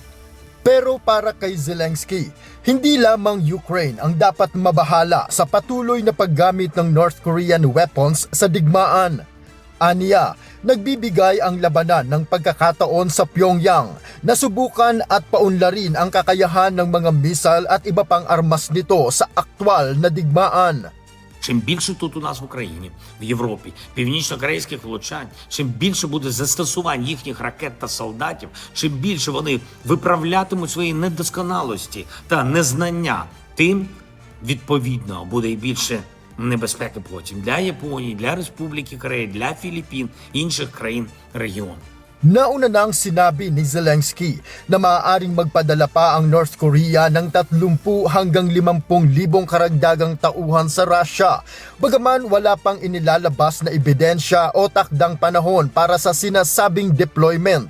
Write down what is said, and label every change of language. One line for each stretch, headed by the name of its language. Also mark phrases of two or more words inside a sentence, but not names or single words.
Filipino: Pero para kay Zelensky, hindi lamang Ukraine ang dapat mabahala sa patuloy na paggamit ng
English: North Korean weapons
Filipino: sa digmaan. Aniya, nagbibigay ang labanan ng pagkakataon sa Pyongyang na subukan at paunlarin ang kakayahan ng mga missile at iba pang armas nito sa aktwal na digmaan.
Ukrainian: Чим більше тут у нас в Україні, в Європі, північно-корейських влучань, чим більше буде застосувань їхніх ракет та солдатів, чим більше вони виправлятимуть свої недосконалості та незнання, тим, відповідно, буде і більше небезпеки потім для Японії, для Республіки Корея, для Філіппін, інших країн регіону.
Filipino: Nauna nang sinabi ni Zelensky na maaaring magpadala pa ang North Korea ng 30 hanggang 50,000 karagdagang tauhan sa Russia, bagaman wala pang inilalabas na ebidensya o takdang panahon para sa sinasabing deployment.